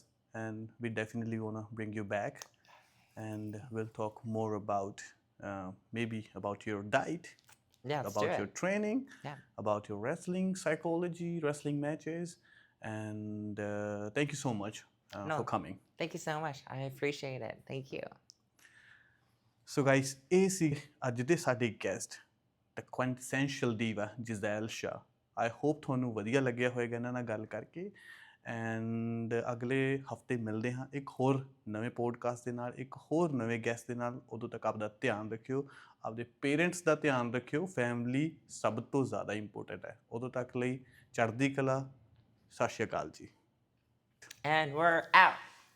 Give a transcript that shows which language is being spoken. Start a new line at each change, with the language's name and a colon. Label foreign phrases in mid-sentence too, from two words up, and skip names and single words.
English: And we definitely want to bring you back. And we'll talk more about maybe about your diet, about your training, about your wrestling psychology, wrestling matches. And thank you so much for coming. Thank you so much. I appreciate it. Thank you. So guys,
Punjabi: ਇਹ ਸੀ ਅੱਜ ਦੇ ਸਾਡੇ ਗੈਸਟ,
English: the quintessential diva Gisele Shaw. I hope
Punjabi: ਤੁਹਾਨੂੰ ਵਧੀਆ ਲੱਗਿਆ ਹੋਵੇਗਾ ਇਹਨਾਂ ਨਾਲ ਗੱਲ ਕਰਕੇ। ਐਂਡ ਅਗਲੇ ਹਫਤੇ ਮਿਲਦੇ ਹਾਂ ਇੱਕ ਹੋਰ ਨਵੇਂ ਪੋਡਕਾਸਟ ਦੇ ਨਾਲ, ਇੱਕ ਹੋਰ ਨਵੇਂ ਗੈਸਟ ਦੇ ਨਾਲ। ਉਦੋਂ ਤੱਕ ਆਪਦਾ ਧਿਆਨ ਰੱਖਿਓ, ਆਪਦੇ ਪੇਰੈਂਟਸ ਦਾ ਧਿਆਨ ਰੱਖਿਓ। ਫੈਮਿਲੀ ਸਭ ਤੋਂ ਜ਼ਿਆਦਾ ਇੰਪੋਰਟੈਂਟ ਹੈ। ਉਦੋਂ ਤੱਕ ਲਈ ਚੜ੍ਹਦੀ ਕਲਾ। ਸਤਿ ਸ਼੍ਰੀ ਅਕਾਲ ਜੀ।
English: And we're out.